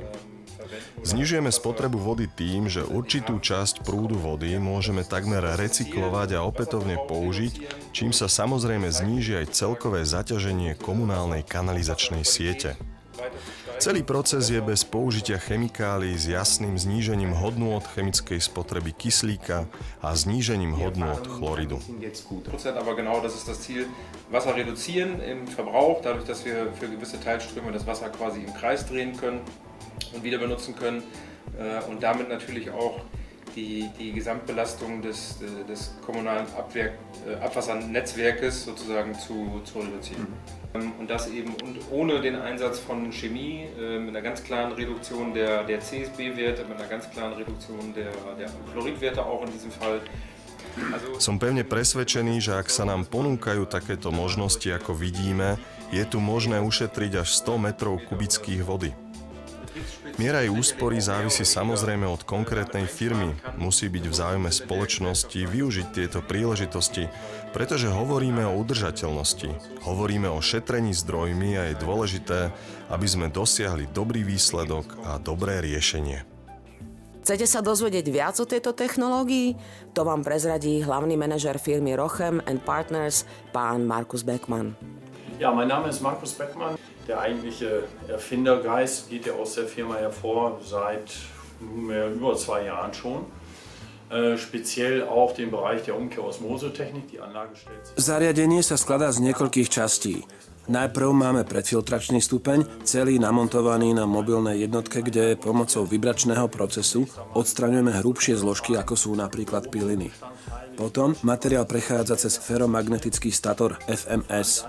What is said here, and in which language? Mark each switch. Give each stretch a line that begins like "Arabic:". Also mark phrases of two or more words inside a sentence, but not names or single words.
Slovak: Znižujeme spotrebu vody tým, že určitú časť prúdu vody môžeme takmer recyklovať a opätovne použiť, čím sa samozrejme zníži aj celkové zaťaženie komunálnej kanalizačnej siete. Celý proces je bez použitia chemikálií s jasným znížením hodnôt chemickej spotreby kyslíka a znížením hodnôt chloridu.
German: Aber genau das ist das Ziel, Wasser reduzieren im Verbrauch, dadurch, dass wir für gewisse Teilströme das Wasser quasi im Kreis drehen können und wieder benutzen können und damit natürlich auch die Gesamtbelastung des kommunalen Abwassernetzwerkes sozusagen zu reduzieren. Und das eben ohne den Einsatz von Chemie, mit einer ganz klaren Reduktion der CSB-Werte, mit einer ganz klaren Reduktion der Chloridwerte auch in diesem Fall.
Slovak: Som pevne presvedčený, že ak sa nám ponúkajú takéto možnosti, ako vidíme, je tu možné ušetriť až 100 metrov kubických vody. Miera jej úspory závisí samozrejme od konkrétnej firmy. Musí byť v záujme spoločnosti využiť tieto príležitosti, pretože hovoríme o udržateľnosti. Hovoríme o šetrení zdrojmi a je dôležité, aby sme dosiahli dobrý výsledok a dobré riešenie. Chcete sa dozvedieť viac o tejto technológii? To vám prezradí hlavný manažer firmy Rochem & Partners, pán Markus Beckmann.
German: Ja, mein Name ist Markus Beckmann. Der eigentliche Erfindergeist geht ja aus der Firma hervor seit nunmehr über 2 Jahren schon. Speziell auch den Bereich der Umkehrosmosetechnik. Die Anlage stellt sich...
Slovak: Zariadenie sa skladá z niekoľkých častí. Najprv máme predfiltračný stupeň, celý namontovaný na mobilnej jednotke, kde pomocou vibračného procesu odstraňujeme hrubšie zložky, ako sú napríklad pyliny. Potom materiál prechádza cez feromagnetický stator FMS.